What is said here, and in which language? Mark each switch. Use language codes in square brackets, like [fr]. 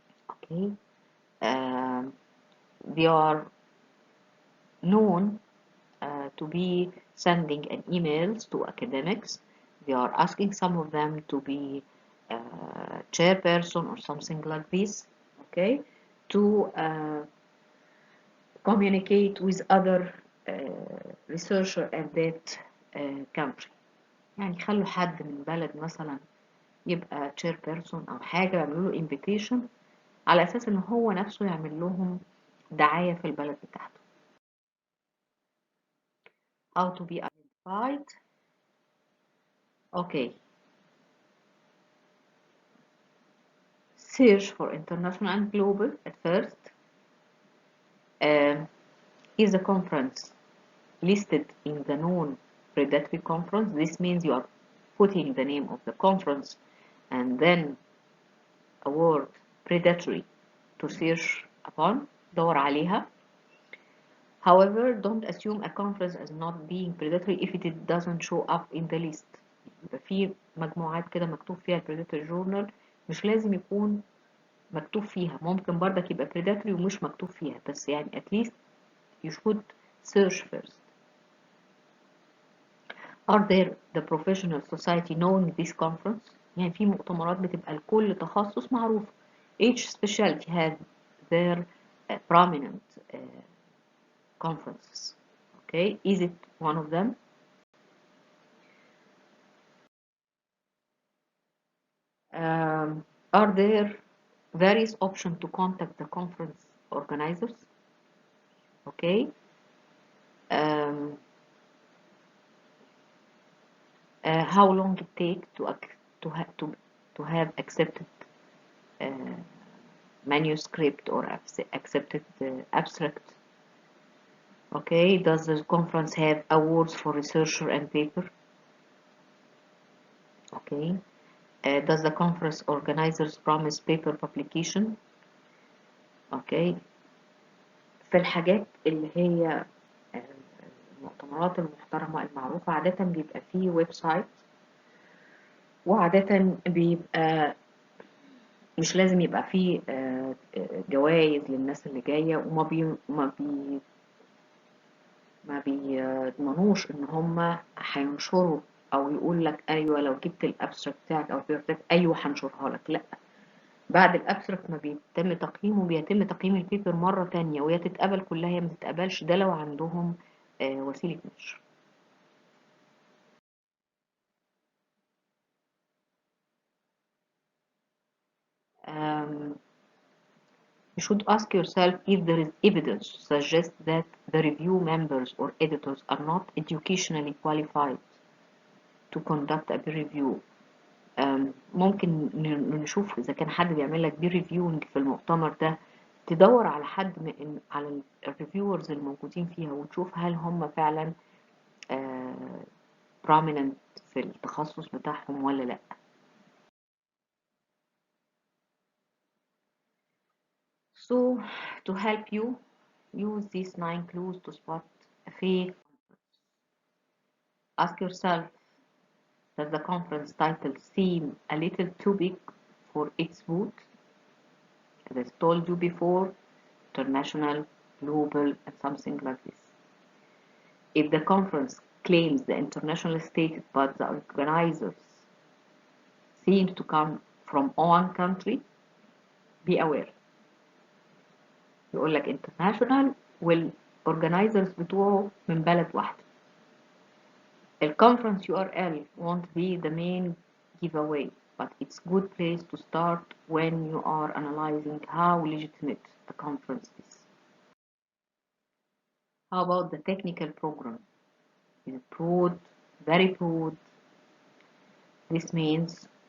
[en] Okay, um, they are known to be sending an emails to academics. They are asking some of them to be chairperson or something like this. Okay, to communicate with other researcher at that country. [ar] يعني يخلوا حد من بلد مثلا يبقى chair person أو حاجة، يعملوا له invitation على أساس إن هو نفسه يعمل لهم دعاية في البلد بتاعته. [en] How to be identified. Okay. Search for international and global at first. Um, is the conference listed in the known predatory conference? This means you are putting the name of the conference and then a word predatory to search upon. [ar] دور عليها. [en] However, don't assume a conference as not being predatory if it doesn't show up in the list. [ar] يبقى في مجموعات كده مكتوب فيها predatory journal، مش لازم يكون مكتوب فيها، ممكن برضك يبقى predatory ومش مكتوب فيها، بس يعني [en] at least you should search first. Are there the professional society knowing this conference؟ [ar] يعني في مؤتمرات بتبقى لكل تخصص معروف. [en] Each specialty has their prominent conferences. Okay, is it one of them? Are there various options to contact the conference organizers? Okay. Um, how long it take to have accepted manuscript or accepted abstract? Okay. Does the conference have awards for researcher and paper? Okay. Does the conference organizers promise paper publication? Okay. [ar] في الحاجات اللي هي المؤتمرات المحترمة المعروفة عادة بيبقى فيه ويب سايت، وعادة بيبقى مش لازم يبقى فيه جوائز للناس اللي جاية، وما بي ما بي ما بيضمنوش ان هم هينشروا او يقول لك ايوه لو جبت الابستراكت بتاعك او البيبر بتاعك ايوه هنشرها لك. لا، بعد الابستراكت ما بيتم تقييمه بيتم تقييم البيبر مرة تانية، ويا تتقبل كلها يا ما تتقبلش، ده لو عندهم وسيلة نشر. [en] You should ask yourself if there is evidence to suggest that the review members or editors are not educationally qualified to conduct a peer review. [ar] ممكن نشوف إذا كان حد بيعمل لك peer reviewing في المؤتمر ده، تدور على حد على الريفيورز الموجودين فيها وتشوف هل هم فعلا prominent في التخصص بتاعهم ولا لأ. [en] So to help you, use these 9 clues to spot a fake. Ask yourself, does the conference title seem a little too big for its booth? As I told you before, international, global, and something like this. If the conference claims the international status but the organizers seem to come from one country, be aware. [ar] يقول لك international والorganizers بتوعه من بلد واحدة. [en] الconference URL won't be the main giveaway, but it's a good place to start when you are analyzing how legitimate a conference is. How about the technical program? Is it broad? Very broad. This means